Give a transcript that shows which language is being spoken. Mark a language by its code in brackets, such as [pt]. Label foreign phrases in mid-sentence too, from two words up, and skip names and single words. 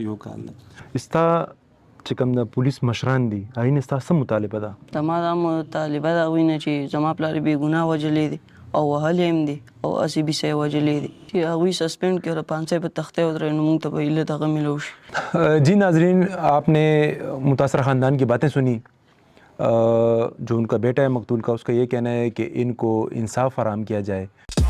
[ps] یو کال ده. ستا چې کوم د پولیس مشران دي هغوی نه ستا څه مطالبه ده؟ زما دا مطالبه د هغوی نه چې زما پلار یې بې ګناه وژلی دی او وهلی هم دی او هسې بیسه یې وژلی دی، چې هغوی سسپینډ کړي او 500 په تخته ودروي نو موږ ته به هیله دغه ملو شي. [ur] جی ناظرین، آپ نے متاثرہ خاندان کی باتیں سنی. جو ان کا بیٹا ہے مقتول کا، اس کا یہ کہنا ہے کہ ان کو انصاف فراہم کیا جائے.